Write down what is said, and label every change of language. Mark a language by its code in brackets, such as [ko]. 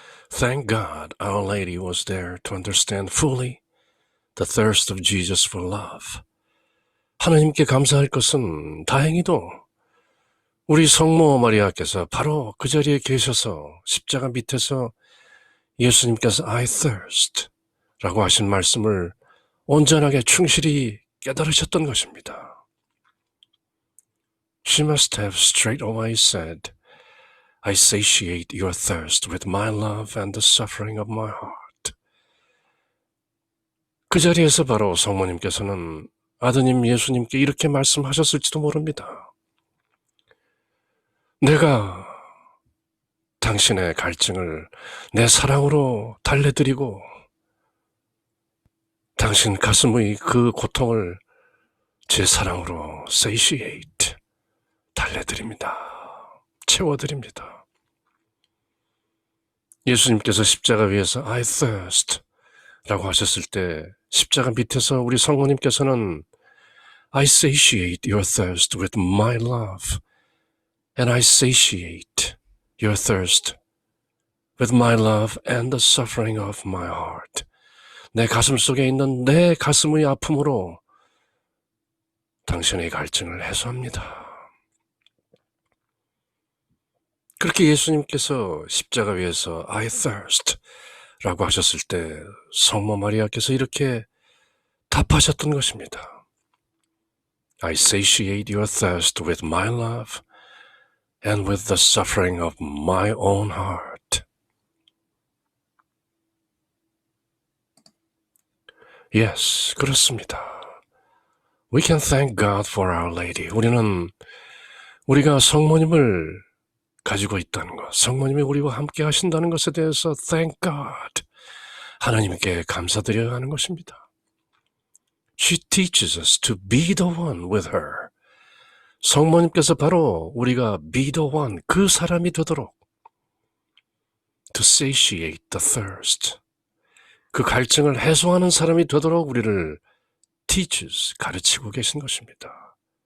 [en] Thank God Our Lady was there to understand fully the thirst of Jesus for love. [ko] 하나님께 감사할 것은 다행히도 우리 성모 마리아께서 바로 그 자리에 계셔서 십자가 밑에서 예수님께서 [en] I thirst [ko] 라고 하신 말씀을 온전하게 충실히 깨달으셨던 것입니다. [en] She must have straight away said, I satiate your thirst with my love and the suffering of my heart. [ko] 그 자리에서 바로 성모님께서는 아드님 예수님께 이렇게 말씀하셨을지도 모릅니다. 내가 당신의 갈증을 내 사랑으로 달래드리고 당신 가슴의 그 고통을 제 사랑으로 satiate, 달래드립니다. 채워드립니다. 예수님께서 십자가 위에서 [en] I thirst [ko] 라고 하셨을 때 십자가 밑에서 우리 성모님께서는 [en] I satiate your thirst with my love and I satiate your thirst with my love and the suffering of my heart. [ko] 내 가슴 속에 있는 내 가슴의 아픔으로 당신의 갈증을 해소합니다. 그렇게 예수님께서 십자가 위에서 [en] I thirst [ko] 라고 하셨을 때 성모 마리아께서 이렇게 답하셨던 것입니다. [en] I satiate your thirst with my love and with the suffering of my own heart. [ko] Yes, 그렇습니다. [en] We can thank God for Our Lady. [ko] 우리는 우리가 성모님을 가지고 있다는 것, 성모님이 우리와 함께 하신다는 것에 대해서 [en] thank God, [ko] 하나님께 감사드려야 하는 것입니다. [en] She teaches us to be the one with her. [ko] 성모님께서 바로 우리가 [en] be the one, [ko] 그 사람이 되도록 [en] to satiate the thirst, [ko] 그 갈증을 해소하는 사람이 되도록 우리를 teaches, 가르치고 계신 것입니다.